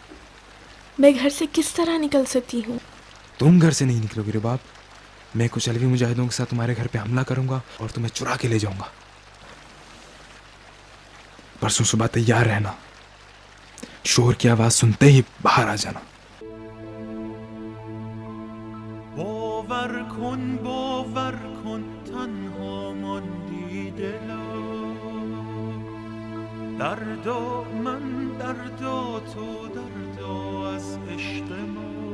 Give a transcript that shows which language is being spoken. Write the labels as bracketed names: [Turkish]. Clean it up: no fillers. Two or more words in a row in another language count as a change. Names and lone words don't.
[Urdu] میں گھر سے کس طرح نکل سکتی ہوں؟ تم گھر سے نہیں نکلو گی رباب. میں کچھ علوی مجاہدوں کے ساتھ تمہارے گھر پہ حملہ کروں گا اور تمہیں چرا کے لے جاؤں گا. پرسوں صبح تیار رہنا. شور کی آواز سنتے ہی باہر آ جانا. [Persian] باور کن تنها ماندی دلا. درد و من درد و تو درد و از عشق ما.